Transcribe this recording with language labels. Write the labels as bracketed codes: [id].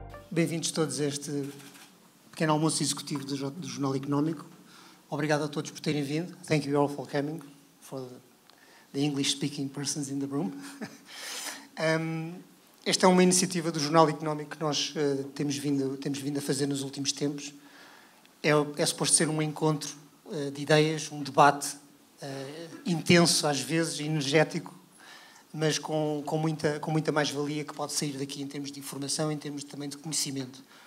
[pt] Bem-vindos todos a este pequeno almoço executivo do Jornal Económico. Obrigado a todos por terem vindo. [en] Thank you all for coming, for the English-speaking persons in the room. [pt] Esta é uma iniciativa do Jornal Económico que nós temos vindo a fazer nos últimos tempos. É suposto ser um encontro de ideias, um debate intenso, às vezes, energético, mas com muita mais-valia que pode sair daqui em termos de informação, em termos também de conhecimento.